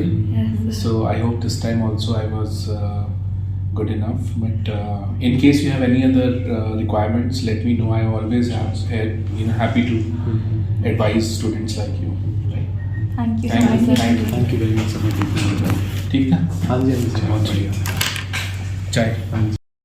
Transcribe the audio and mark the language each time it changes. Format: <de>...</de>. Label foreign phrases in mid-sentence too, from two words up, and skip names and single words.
<en>Yes. So I hope this time also I was good enough. But in case you have any other requirements, let me know. I always have happy to advise students like you. Right? Thank you so Thank you. much. Thank you very much.</en> <hi>ठीक ना? हाँ जी, हाँ जी, बहुत बढ़िया. चाय. हाँ जी.</hi>